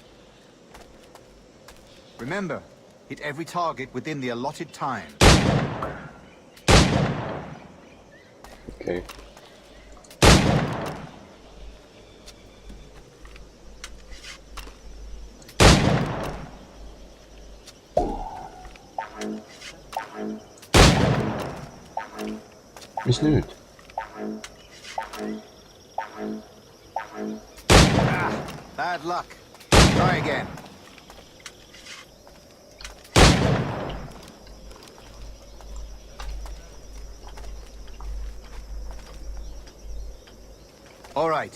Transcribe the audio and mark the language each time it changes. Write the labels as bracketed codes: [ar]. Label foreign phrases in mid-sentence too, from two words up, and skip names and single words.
[en] Remember, hit every target within the allotted time. Okay. [et] Mis nüüd? [en] Bad luck. Try again. All right.